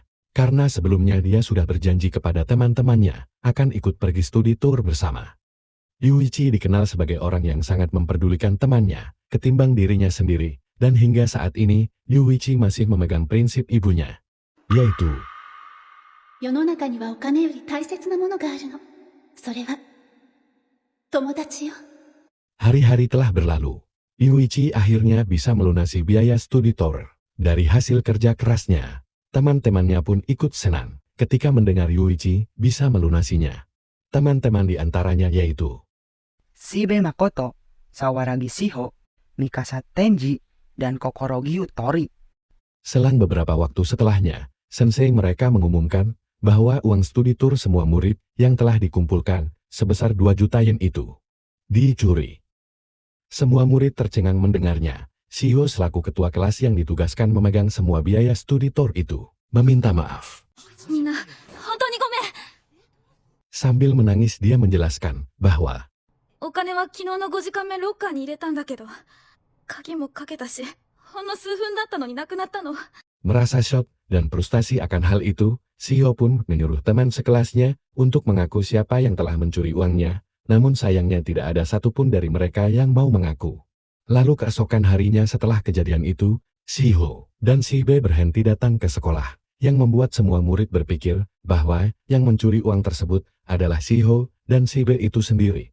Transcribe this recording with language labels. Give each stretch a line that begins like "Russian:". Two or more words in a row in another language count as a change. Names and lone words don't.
Indonesian: Karena sebelumnya dia sudah berjanji kepada teman-temannya, akan ikut pergi studi tour bersama. Yuichi dikenal sebagai orang yang sangat memperdulikan temannya, ketimbang dirinya sendiri, dan hingga saat ini, Yuichi masih memegang prinsip ibunya, yaitu
Japanese: 世の中にはお金より大切なものがあるの。それは友達よ。
Indonesian: hari-hari telah berlalu. Yuichi akhirnya bisa melunasi biaya studi tour. Dari hasil kerja kerasnya, teman-temannya pun ikut senang ketika mendengar Yuichi bisa melunasinya. Teman-teman di antaranya yaitu Shibe Makoto, Sawaragi Shiho, Mikasa Tenji, dan Kokorogi Utori. Selang beberapa waktu setelahnya, sensei mereka mengumumkan bahwa uang studi tour semua murid yang telah dikumpulkan sebesar 2 juta yen itu dicuri. Semua murid tercengang mendengarnya. Shiho selaku ketua kelas yang ditugaskan memegang semua biaya studi tour itu meminta maaf.
Japanese: みんな本当にごめん。
Indonesian: Sambil menangis dia menjelaskan bahwa
Japanese: お金は昨日の5時間目ロッカーに入れたんだけど、鍵もかけたし、ほんの数分だったのになくなったの。
Indonesian: merasa shock dan frustasi akan hal itu, Shiho pun menyuruh teman sekelasnya untuk mengaku siapa yang telah mencuri uangnya, namun sayangnya tidak ada satupun dari mereka yang mau mengaku. Lalu keesokan harinya setelah kejadian itu, Shiho dan Shibe berhenti datang ke sekolah, yang membuat semua murid berpikir bahwa yang mencuri uang tersebut adalah Shiho dan Shibe itu sendiri.